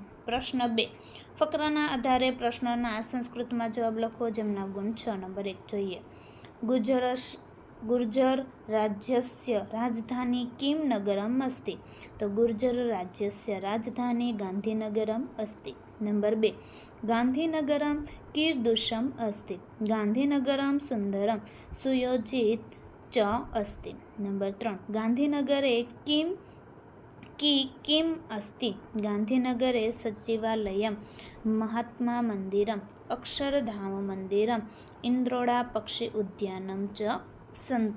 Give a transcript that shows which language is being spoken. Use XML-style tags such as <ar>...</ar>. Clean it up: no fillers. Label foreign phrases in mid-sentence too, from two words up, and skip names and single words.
<gu>પ્રશ્ન 2 ફકરાના આધારે પ્રશ્નના સંસ્કૃતમાં જવાબ લખો, જેમના ગુણ 6। નંબર 1 જોઈએ।</gu> <sa>गुर्जर राज्यस्य राजधानी किम् नगरम् अस्ति। તો गुर्जर राज्यस्य राजधानी गान्धीनगरम् अस्ति। નંબર 2 ગાંધીનગરમ कीदृशम अस्ति। गांधीनगरम सुंदरम सुयोजित च अस्ति। नंबर 3 गांधीनगरे किम अस्ति। गांधीनगरे सचिवालयम महात्मा मंदिरम अक्षरधाम मंदिरम इंद्रोड़ा पक्षी उद्यानम च सन्ति।</sa>